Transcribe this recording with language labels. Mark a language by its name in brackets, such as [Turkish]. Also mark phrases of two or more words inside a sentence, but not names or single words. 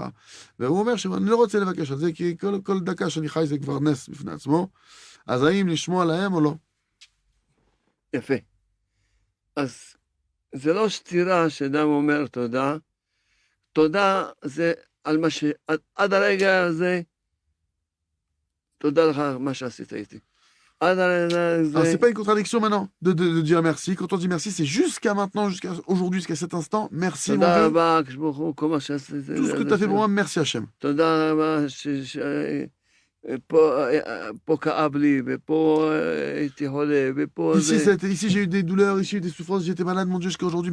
[Hebrew] והוא אומר שאני לא רוצה לבקש על זה, כי כל דקה שאני חי זה כבר נס בפני עצמו, אז האם לשמוע להם או לא? יפה. אז זה לא סתירה שאדם אומר תודה. תודה זה על מה עד הרגע הזה, תודה לך על מה שעשית איתי. [French] Alors, c'est pas une contradiction maintenant de dire merci. Quand on dit merci, c'est jusqu'à maintenant, jusqu'à aujourd'hui, jusqu'à cet instant. Merci, mon Dieu. Tout ce que tu as fait pour moi, merci Hachem. Ici, j'ai eu des douleurs, ici, j'ai eu des souffrances, j'étais malade, mon Dieu, jusqu'à aujourd'hui.